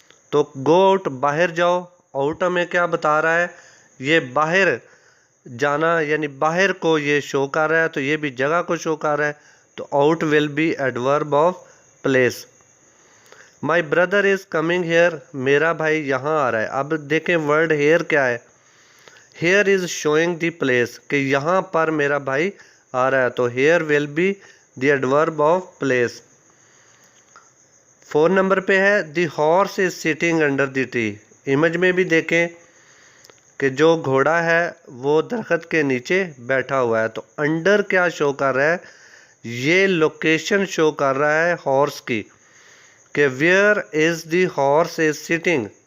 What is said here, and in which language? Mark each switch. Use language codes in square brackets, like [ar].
[ur] تو [en] go out, [ur] باہر جاؤ. آؤٹ ہمیں کیا بتا رہا ہے؟ یہ باہر جانا، یعنی باہر کو یہ شو کر رہا ہے، تو یہ بھی جگہ کو شو کر رہا ہے. [en] تو out will be adverb of place. My brother is coming here, [ur] میرا بھائی یہاں آ رہا ہے. اب دیکھیں ورڈ ہیئر کیا ہے؟ [en] here is showing the place, [ur] کہ یہاں پر میرا بھائی آ رہا ہے. [en] تو here will be the adverb of place. 4 [ur] number پہ ہے [en] The horse is sitting under the tree. [ur] Image میں بھی دیکھیں کہ جو گھوڑا ہے وہ درخت کے نیچے بیٹھا ہوا ہے. تو انڈر کیا شو کر رہا ہے؟ یہ لوکیشن شو کر رہا ہے ہارس کی، کہ [en] Where is the horse is sitting.